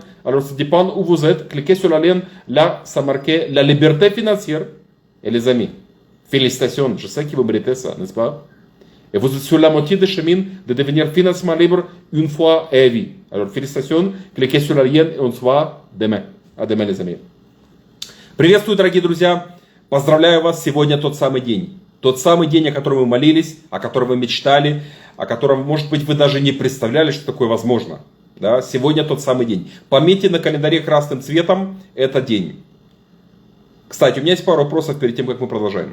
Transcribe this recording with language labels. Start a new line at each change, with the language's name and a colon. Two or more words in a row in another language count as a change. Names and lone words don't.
French: Alors, ça dépend où vous êtes. Cliquez sur le lien, là, ça marquait la liberté financière. Et les amis, félicitations, je sais que vous méritez ça, n'est-ce pas? Et vous êtes sur la moitié du chemin de devenir financièrement libre une fois à vie. Alors, félicitations, cliquez sur le lien et on se voit demain. À demain, les amis.
Russian: Приветствую, дорогие друзья! Поздравляю вас, сегодня тот самый день. Тот самый день, о котором вы молились, о котором вы мечтали, о котором, может быть, вы даже не представляли, что такое возможно. Да? Сегодня тот самый день. Пометьте на календаре красным цветом этот день. Кстати, у меня есть пару вопросов перед тем, как мы продолжаем.